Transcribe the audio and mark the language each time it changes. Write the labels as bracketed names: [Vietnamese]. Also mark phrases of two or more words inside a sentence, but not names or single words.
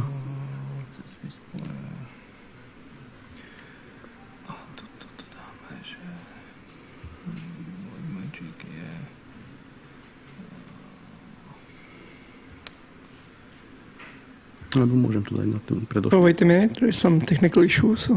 [Slovak] Cez display... A toto dáme, že... Magic je... Alebo môžem to dať na ten predošlý. [English] Oh, wait a minute, there's some technical issues. So.